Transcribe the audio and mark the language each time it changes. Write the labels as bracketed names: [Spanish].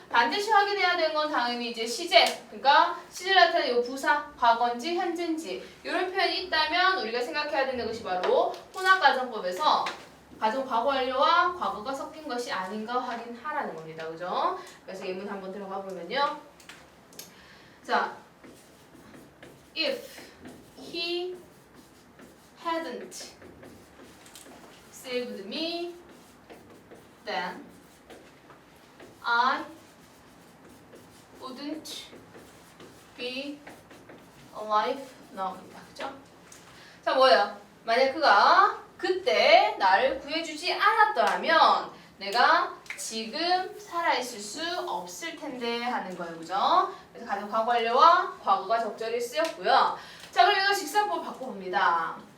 [Korean] 반드시 확인해야 되는 건 당연히 이제 시제 그러니까 시제를 나타내는 이 부사 과거인지 현재인지 이런 표현이 있다면 우리가 생각해야 되는 것이 바로 혼합가정법에서 가정 과거 완료와 과거가 섞인 것이 아닌가 확인하라는 겁니다. 그죠? 그래서 예문 한번 들어가 보면요. [English] 자, if he hadn't saved me, then I wouldn't be alive now입니다. [Korean] 그죠? 자, 뭐예요? 만약 그가 그때 나를 구해주지 않았더라면 내가 지금 살아있을 수 없을 텐데 하는 거예요. 그죠? 그래서 가정 과거 완료와 과거가 적절히 쓰였고요. 자, 그럼 이거 직사법을 바꿔봅니다.